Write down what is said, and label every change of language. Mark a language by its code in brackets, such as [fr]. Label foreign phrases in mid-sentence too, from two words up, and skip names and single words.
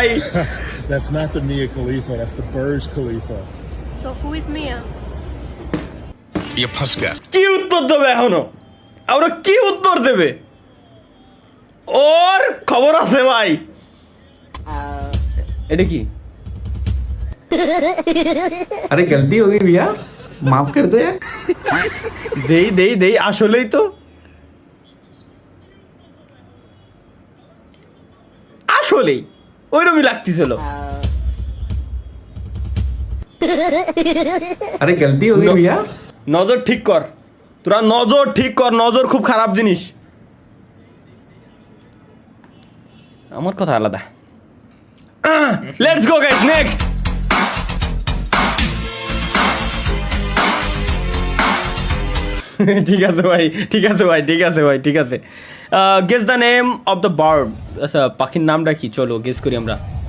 [en] That's not the Mia Khalifa. That's the Burj Khalifa. So who is Mia? [hi] ये फंस गया [bn] কি উত্তর দেবে এখনো আমরা কি উত্তর দেবে ওর খবর আছে ভাই এটা কি [hi] अरे गलती हो गई भैया माफ कर दो यार [bn] দেই আসলেই তো আসলেই ওইরকমই লাগতেছিল [hi] अरे गलती हो गई भैया [bn] নজর ঠিক কর তোরা নজর ঠিক কর নজর খুব খারাপ জিনিস আমার কথা আলাদা [en] let's go guys next [bn] ঠিক আছে ভাই ঠিক আছে ভাই ঠিক আছে ভাই ঠিক আছে [en] guess the name of the bird [bn] আচ্ছা পাখির নামটা কি চলো গেস করি আমরা